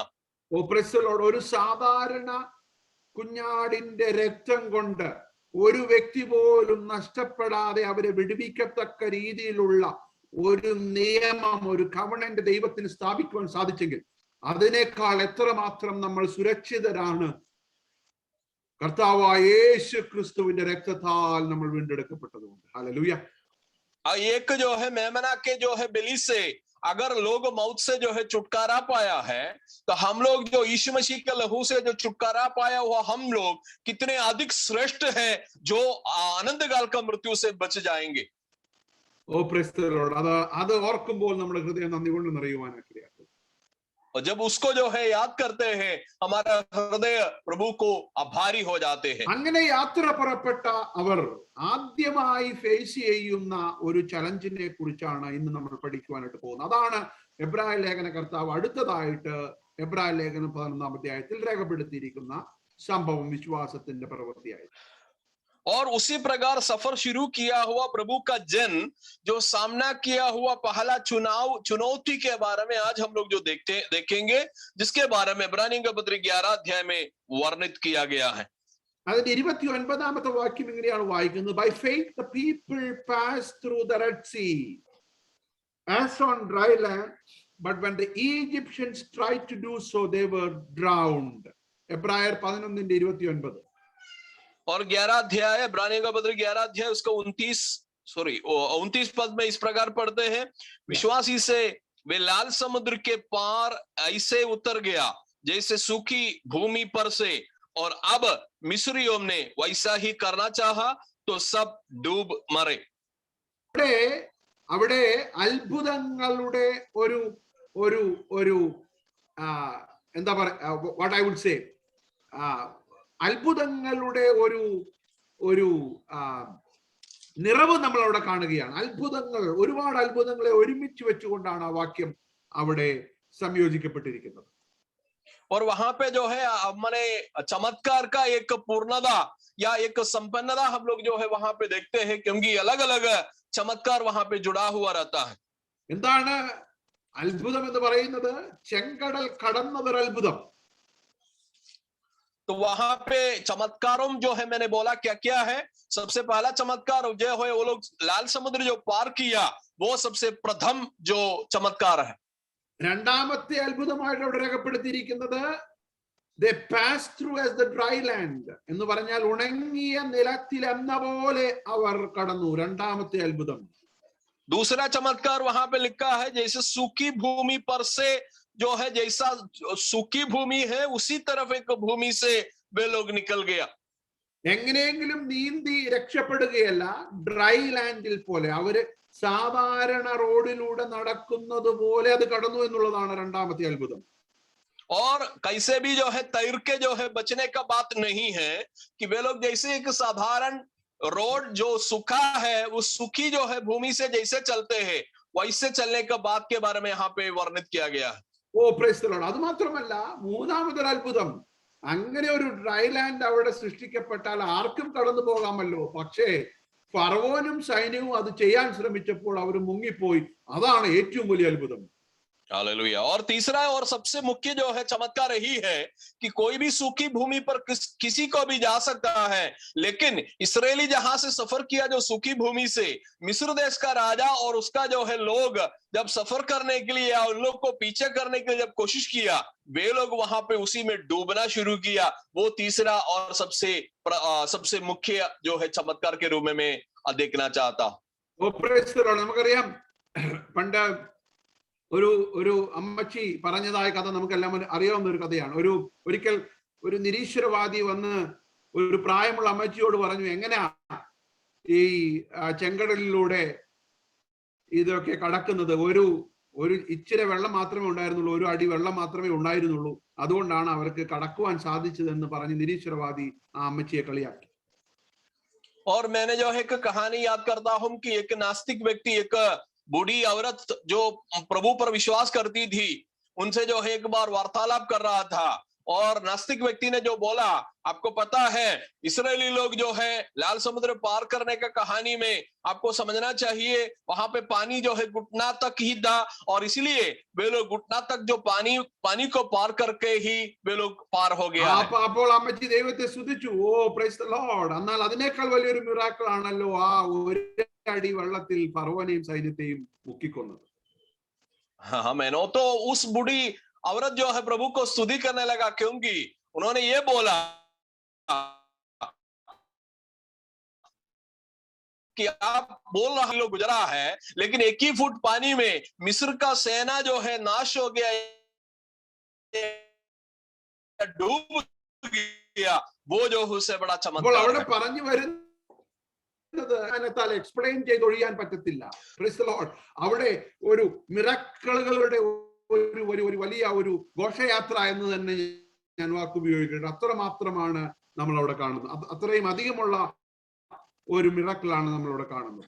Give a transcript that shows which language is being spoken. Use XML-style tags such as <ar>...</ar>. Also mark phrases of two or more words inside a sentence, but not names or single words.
<en>O praise the Lord.</en> <ml>ഒരു സാധാരണ കുഞ്ഞാടിന്റെ രക്തം കൊണ്ട് ഒരു വ്യക്തി പോലും നഷ്ടപ്പെടാതെ അവരെ വിടുവിക്കത്തക്ക രീതിയിലുള്ള ഒരു നിയമം, ഒരു കവണന്റ് ദൈവത്തിന് സ്ഥാപിക്കുവാൻ സാധിച്ചെങ്കിൽ അതിനേക്കാൾ എത്രമാത്രം നമ്മൾ സുരക്ഷിതരാണ് കർത്താവായ യേശു ക്രിസ്തുവിന്റെ രക്തത്താൽ നമ്മൾ വീണ്ടെടുക്കപ്പെട്ടതുകൊണ്ട്. ഹല്ലേലൂയ.</ml> <hi>एक जो है मेमना के जो है बलि से अगर लोग मौत से जो है छुटकारा पाया है, तो हम लोग जो यीशु मसीह के लहू से जो छुटकारा पाया हुआ हम लोग कितने अधिक श्रेष्ठ हैं जो आनंद काल का मृत्यु से बच जाएंगे।</hi> <en>O praise the Lord.</en> <ml>അത് ഓർക്കുമ്പോൾ നമ്മുടെ ഹൃദയം നന്ദി കൊണ്ട് നിറയുവാനാക്കി.</ml> <hi>और जब उसको जो है याद करते हैं हमारा हृदय प्रभु को आभारी हो जाते हैं।</hi> <ml>അങ്ങനെ യാത്ര പുറപ്പെട്ട അവർ ആദ്യമായി ഫേസ് ചെയ്യുന്ന ഒരു ചലഞ്ചിനെ കുറിച്ചാണ് ഇന്ന് നമ്മൾ പഠിക്കുവാനായിട്ട് പോകുന്നത്. അതാണ് എബ്രായ ലേഖന കർത്താവ് അടുത്തതായിട്ട് എബ്രായ ലേഖനം 11-ാം അധ്യായത്തിൽ രേഖപ്പെടുത്തിയിരിക്കുന്ന സംഭവം, വിശ്വാസത്തിന്റെ പ്രവൃത്തിയായി.</ml> <hi>और उसी प्रकार सफर शुरू किया हुआ प्रभु का जन जो सामना किया हुआ पहला चुनौती के बारे में आज हम लोग जो देखेंगे, जिसके बारे में इब्रानियों का पत्र 11 अध्याय में वर्णित किया गया है.</hi> <ml>അതിന്റെ 29-ാമത്തെ വാക്യം ഇങ്ങനെയാണ് വായിക്കുന്നത്.</ml> <en>By faith the people passed through the Red Sea as on dry land, but when the Egyptians tried to do so they were drowned.</en> <ml>എബ്രായർ 11:29.</ml> <hi>और 11 अध्याय इब्रानियों का पत्र 11 अध्याय उसका 29 पद में इस प्रकार पढ़ते हैं, विश्वासी से वे लाल समुद्र के पार ऐसे उतर गया जैसे सूखी भूमि पर से, और अब मिस्रियों ने वैसा ही करना चाहा तो सब डूब मरे.</hi> <ml>അവിടെ അത്ഭുതങ്ങളുടെ ഒരു ഒരു ഒരു എന്താ പറയാ,</ml> <en>what I would say,</en> <ml>അത്ഭുതങ്ങളുടെ ഒരു ഒരു നിറവ് നമ്മൾ അവിടെ കാണുകയാണ്. അത്ഭുതങ്ങൾ, ഒരുപാട് അത്ഭുതങ്ങളെ ഒരുമിച്ച് വെച്ചുകൊണ്ടാണ് ആ വാക്യം അവിടെ സംയോജിക്കപ്പെട്ടിരിക്കുന്നത്.</ml> <hi>और वहां पे जो है मैंने चमत्कार का एक पूर्णता या एक संपन्नता हम लोग जो है वहां पे देखते हैं, क्योंकि अलग अलग चमत्कार वहां पे जुड़ा हुआ रहता है.</hi> <ml>എന്താണ് അത്ഭുതം എന്ന് പറയുന്നത്? ചെങ്കടൽ കടന്നതൊരു അത്ഭുതം.</ml> <hi>तो वहां पे चमत्कारों जो है मैंने बोला क्या क्या है. सबसे पहला चमत्कार जो है वो लोग लाल समुद्र जो पार किया, वो सबसे प्रथम जो चमत्कार है.</hi> <ml>രണ്ടാമത്തെ അത്ഭുതമായിട്ട് അവിടെ രേഖപ്പെടുത്തിയിരിക്കുന്നത്</ml> <en>they passed through as the dry land</en> <ml>എന്ന് പറഞ്ഞാൽ ഉണങ്ങിയ നിലത്തിൽ എന്ന പോലെ അവർ കടന്നു. രണ്ടാമത്തെ അത്ഭുതം.</ml> <hi>दूसरा चमत्कार वहां पे लिखा है जैसे सूखी भूमि पर से जो है, जैसा सूखी भूमि है उसी तरफ एक भूमि से वे लोग निकल गया.</hi> <ml>എങ്ങനെയെങ്കിലും നീന്തി രക്ഷപ്പെടുകയല്ല,</ml> <en>dry landil</en> <ml>പോലെ അവര് സാധാരണ റോഡിലൂടെ നടക്കുന്നത് പോലെ അത് കടന്നു എന്നുള്ളതാണ് രണ്ടാമത്തെ അത്ഭുതം.</ml> <hi>और कैसे भी जो है तैर के जो है बचने का बात नहीं है कि वे लोग जैसे एक साधारण रोड जो सूखा है उस सूखी जो है भूमि से जैसे चलते हैं वैसे चलने का बात के बारे में यहाँ पे वर्णित किया गया है.</hi> <en>O praise the Lord.</en> <ml>അത് മാത്രമല്ല, മൂന്നാമതൊരു അത്ഭുതം, അങ്ങനെ ഒരു</ml> <en>dry land</en> <ml>അവിടെ സൃഷ്ടിക്കപ്പെട്ടാൽ ആർക്കും കടന്നു പോകാമല്ലോ. പക്ഷേ ഫറവോനും സൈന്യവും അത് ചെയ്യാൻ ശ്രമിച്ചപ്പോൾ അവർ മുങ്ങിപ്പോയി. അതാണ് ഏറ്റവും വലിയ അത്ഭുതം.</ml> <hi>हालेलुया. और तीसरा और सबसे मुख्य जो है चमत्कार यही है कि कोई भी सूखी भूमि पर किसी को भी जा सकता है, लेकिन इस्राएली जहां से सफर किया जो सूखी भूमि से, मिस्र देश का राजा और उसका जो है लोग जब सफर करने के लिए या उन लोग को पीछे करने के लिए जब कोशिश किया, वे लोग वहां पे उसी में डूबना शुरू किया. वो तीसरा और सबसे मुख्य जो है चमत्कार के रूप में मैं देखना चाहता हूं.</hi> <en>O praise the Lord.</en> <ml>നമുക്കറിയാം, പണ്ട് ഒരു അമ്മച്ചി പറഞ്ഞതായ കഥ നമുക്കെല്ലാം അറിയാവുന്ന ഒരു കഥയാണ്. ഒരിക്കൽ ഒരു നിരീശ്വരവാദി വന്ന് ഒരു പ്രായമുള്ള അമ്മച്ചിയോട് പറഞ്ഞു, എങ്ങനെയാ ഈ ചെങ്കടലിലൂടെ ഇതൊക്കെ കടക്കുന്നത്? ഒരു ഇച്ചിരി വെള്ളം മാത്രമേ ഉണ്ടായിരുന്നുള്ളൂ, ഒരു അടി വെള്ളം മാത്രമേ ഉണ്ടായിരുന്നുള്ളൂ, അതുകൊണ്ടാണ് അവർക്ക് കടക്കുവാൻ സാധിച്ചതെന്ന് പറഞ്ഞ് നിരീശ്വരവാദി ആ അമ്മച്ചിയെ കളിയാക്കി.</ml> <hi>और मैंने जो है एक कहानी याद करता हूं कि एक नास्तिक व्यक्ति, एक बूढ़ी औरत जो प्रभु पर विश्वास करती थी, उनसे जो है एक बार वार्तालाप कर रहा था और नास्तिक व्यक्ति ने जो बोला, आपको पता है इस्राएली लोग जो है लाल समुद्र पार करने का कहानी में आपको समझना चाहिए वहां पे पानी जो है घुटना तक ही था, और इसलिए वे लोग घुटना तक जो पानी को पार करके ही वे लोग पार हो गया है।</hi> <ml>അപ്പോൾ അമ്മച്ചി ദൈവത്തെ സ്തുതിച്ചു.</ml> <en>O praise the Lord.</en> <ml>എന്നാൽ അതിനേക്കാൾ വലിയൊരു മിറാക്കിൾ ആണല്ലോ ആ ഒരു അടി വെള്ളത്തിൽ ഫറവോനെയും സൈന്യത്തെയും മുക്കിക്കൊന്നത്.</ml> <hi>हाँ, मैंने तो उस बूढ़ी औरत जो है प्रभु को स्तुति करने लगा, क्योंकि उन्होंने ये बोला कि आप बोल रहे लोग गुजरा है, लेकिन 1 ही फुट पानी में मिस्र का सेना जो है नाश हो गया, डूब गया, वो जो उससे बड़ा</hi> <ml>അപ്പോൾ</ml> <hi>चमत्कार</hi> <ml>അവിടെ</ml> <hi>है।</hi> <ml>പറഞ്ഞു വരുന്നത് എക്സ്പ്ലെയിൻ ചെയ്ത് ഒഴിയാൻ പറ്റത്തില്ല.</ml> <en>praise the Lord.</en> <ml>അവിടെ ഒരു മിറക്കിളുകളുടെ ഒരു വലിയ ഒരു ഘോഷയാത്ര എന്ന് തന്നെ ഞാൻ വാക്ക് ഉപയോഗിക്കുന്നത്. അത്രമാത്രമാണ് നമ്മൾ അവിടെ കാണുന്നത്. അത്രയും അധികമുള്ള ഒരു മിറക്കിളാണ് നമ്മൾ അവിടെ കാണുന്നത്.</ml>